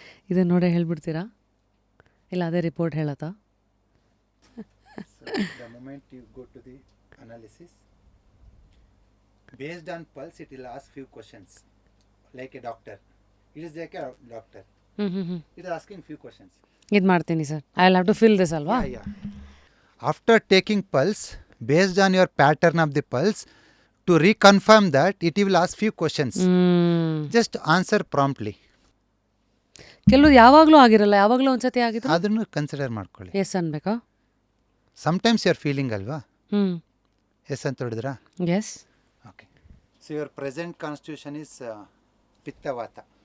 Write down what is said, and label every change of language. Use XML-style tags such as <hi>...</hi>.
<kn>ಇದನ್ನ ನೋಡೇ ಹೇಳ್ಬಿಡ್ತೀರಾ ಇಲ್ಲ ಅದೇ report ಹೇಳತ್ತಾ?</kn> <en>so the moment you go to the analysis, based on pulse it will ask few questions like a doctor. It is like a doctor. It is asking few questions.</en> <kn>ಇದು ಮಾಡ್ತೀನಿ sir.</kn> <en>I will have to fill this ಅಲ್ವಾ? Yeah. After taking pulse, based on your pattern of the pulse, to reconfirm that, it will ask few questions. Just answer promptly.</en> <kn>ಕೆಲವು ಯಾವಾಗಲೂ ಆಗಿರಲ್ಲ, ಯಾವಾಗಲೂ ಒಂದ್ಸತಿ ಆಗಿದ್ರೆ ಅದನ್ನು ಕನ್ಸಿಡರ್ ಮಾಡ್ಕೊಳ್ಳಿ. S ಅನ್ಬೇಕಾ?</kn> <en>Sometimes you are feeling ಅಲ್ವಾ?</en> <kn>ಎಸ್ ಅಂತ ಹೊಡೆದ್ರಾ?</kn> <en>Yes. Okay. So your present constitution is ಪಿತ್ತವಾತ.</en>